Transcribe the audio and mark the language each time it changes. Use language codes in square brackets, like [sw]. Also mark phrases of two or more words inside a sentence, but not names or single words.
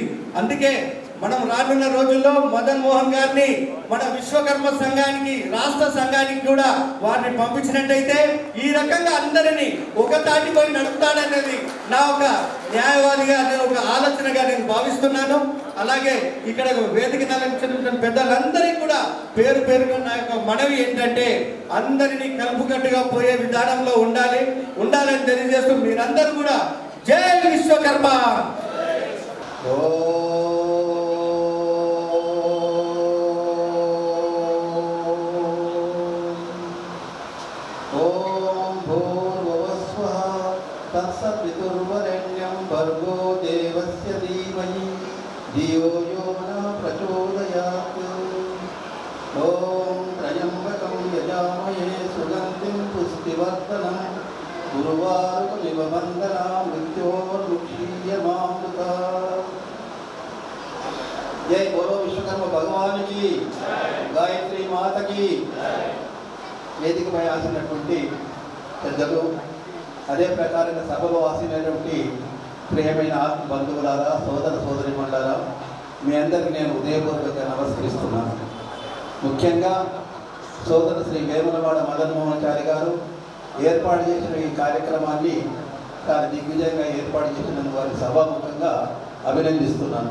[te] అందుకే మనం రానున్న రోజుల్లో మదన్ మోహన్ గారిని మన విశ్వకర్మ సంఘానికి, రాష్ట్ర సంఘానికి కూడా వారిని పంపించినట్టయితే ఈ రకంగా అందరినీ ఒక తాటిపై నడుపుతాడనేది నా ఒక న్యాయవాదిగా నేను ఒక ఆలోచనగా నేను భావిస్తున్నాను. అలాగే ఇక్కడ వేదిక నలంచిన పెద్దలందరికీ కూడా పేరు పేరుగా నా యొక్క మనవి ఏంటంటే అందరినీ కలుపుకట్టుగా పోయే విధానంలో ఉండాలని తెలియజేస్తూ మీరందరూ కూడా జై విశ్వకర్మ. [sa] तत्सवितुर्वरेण्यं भर्गो देवस्य धीमहि धियो यो नः प्रचोदयात्. ॐ त्र्यम्बकं यजामहे सुगन्धिं पुष्टिवर्धनं गुरुवारुकमिव वन्दना मृत्योर्मुक्षीयमामृता. [hi] जय बोलो विश्वकर्म भगवान की, गायत्री माత की. [te] వేదికపై ఆసినటువంటి పెద్దలు, అదే ప్రకారంగా సభలో ఆసినటువంటి ప్రియమైన ఆత్మ బంధువులారా, సోదర సోదరిమణులారా, మీ అందరికీ నేను హృదయపూర్వకంగా నమస్కరిస్తున్నాను. ముఖ్యంగా సోదర శ్రీ వేములవాడ మదన్ మోహనాచారి గారు ఏర్పాటు చేసిన ఈ కార్యక్రమాన్ని చాలా దిగ్విజయంగా ఏర్పాటు చేసినందుకు వారి సభాముఖంగా అభినందిస్తున్నాను.